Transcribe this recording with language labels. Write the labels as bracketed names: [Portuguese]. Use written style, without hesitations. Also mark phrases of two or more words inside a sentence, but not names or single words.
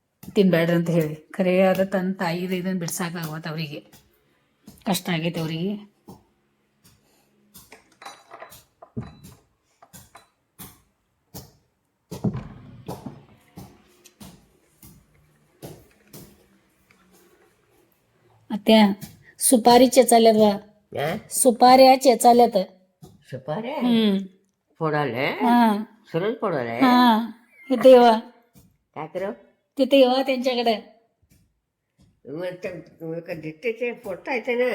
[Kannada] ತಿನ್ಬೇಡ್ರಿ ಅಂತ ಹೇಳಿ ಖರೆ ಅದ ತನ್ನ ತಾಯಿದು ಇದನ್ನು ಬಿಡ್ಸಾಕಾಗತ್ತೆ ಅವರಿಗೆ ಕಷ್ಟ ಆಗೈತೆ ಅವರಿಗೆ. [Marathi] ಮತ್ತೆ सुपारी चेचाल्यात बा सुपाऱ्या चेचाल्यात सुपाऱ्या हम्म फोडाले हा सरळ फोडाले हा इथे येवा काय कर तिथे येवा त्यांच्याकडे. ते फोडता येते ना